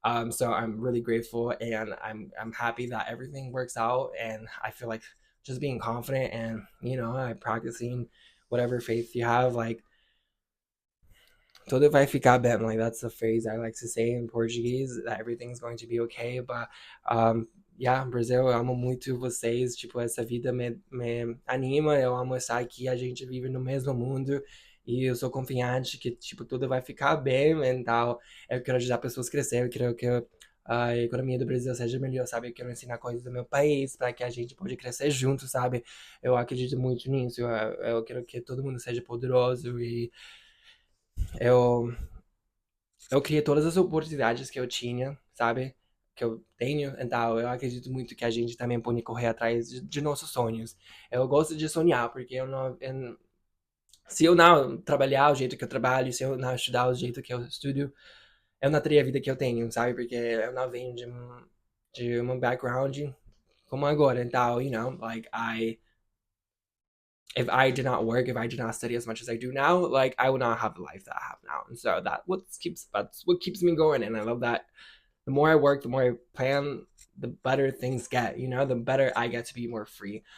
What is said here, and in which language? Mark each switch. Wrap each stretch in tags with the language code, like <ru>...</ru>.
<en>So I'm really grateful, and I'm happy that everything works out, and I feel like just being confident and you know I practicing whatever faith you have, like</en> <pt>tudo vai ficar bem.</pt> <en>Like that's the phrase I like to say in Portuguese, that everything's going to be okay. But yeah,</en> <pt>Brasil, eu amo muito vocês. Tipo, essa vida me anima. Eu amo estar aqui. A gente vive no mesmo mundo. E eu sou confiante que, tipo, tudo vai ficar bem e tal. Eu quero ajudar pessoas a crescer. Eu quero que a economia do Brasil seja melhor, sabe? Eu quero ensinar coisas do meu país para que a gente pode crescer junto, sabe? Eu acredito muito nisso. Eu quero que todo mundo seja poderoso e eu eu criei todas as oportunidades que eu tinha, sabe? Que eu tenho, então eu acredito muito que a gente também pode correr atrás de nossos sonhos. Eu gosto de sonhar, porque se eu não trabalhar o jeito que eu trabalho, se eu não estudar o jeito que eu estudo, eu não teria a vida que eu tenho, sabe? Porque eu não venho de um background como agora.</pt> <en>Então, you know, like if I did not work, if I did not study as much as I do now, like I would not have the life that I have now. And so that's what keeps me going. And I love that the more I work, the more I plan, the better things get, you know, the better I get to be more free.</en>